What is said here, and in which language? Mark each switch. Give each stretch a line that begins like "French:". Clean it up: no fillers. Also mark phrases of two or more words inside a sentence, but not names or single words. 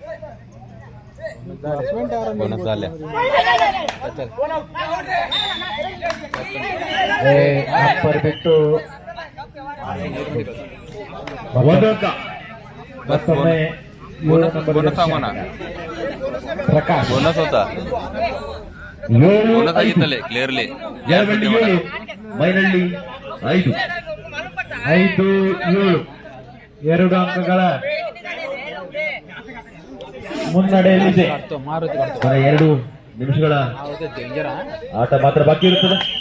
Kannada: ಬಿಟ್ಟು ಒಂದು ಅಂಕ. ಮತ್ತೊಮ್ಮೆ ಪ್ರಕಾಶ್
Marathi: बोनस होता
Kannada: 7 बोनस ಆಗಿತ್ತಲ್ಲೇ ಕ್ಲಿಯರ್ಲಿ ಜಲಬಂಡಿ 7 ಮೈನಳ್ಳಿ 5 5 7 2 ಅಂಕಗಳ ಮುನ್ನಡೆಯಲ್ಲಿದೆ. मारुती ಕೊನೆ 2 ನಿಮಿಷಗಳ डेंजर ಆಟ ಮಾತ್ರ ಬಾಕಿ ಇರುತ್ತದೆ.